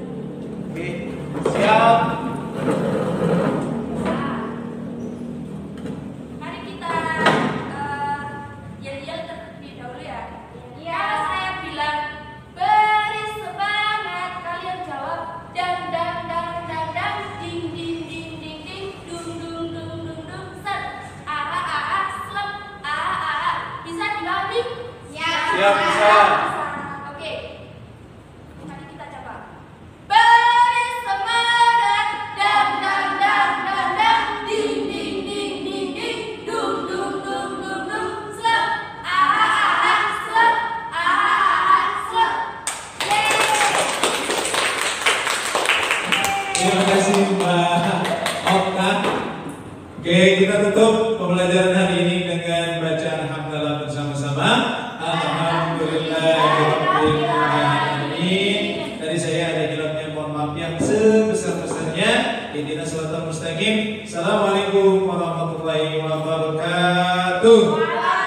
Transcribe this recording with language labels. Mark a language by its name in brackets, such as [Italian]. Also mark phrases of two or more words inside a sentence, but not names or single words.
[Indonesian] Oke, siap. Mari kita yel-yel terlebih dahulu ya. Kalau saya bilang beri semangat, kalian jawab dang dang dang dang dang, ding ding ding ding ding, dung dung dung dung dung, set, slep, bisa diulangi? Ya. Siap, bisa. Oke. Mari kita coba. Beri semangat, dang dang dang dang dang, ding ding ding ding ding, dung dung dung dung dung, slep, slep, slep. Terima kasih Mbak Okta. Oke, kita tutup pembelajaran hari ini dengan bacaan hamdalah bersama-sama. [Arabic] الحمد لله رب العالمين. [Indonesian] Tadi saya ada hilangnya, mohon maaf yang sebesar-besarnya. [Arabic] اهدنا الصراط المستقيم. السلام عليكم ورحمة الله وبركاته.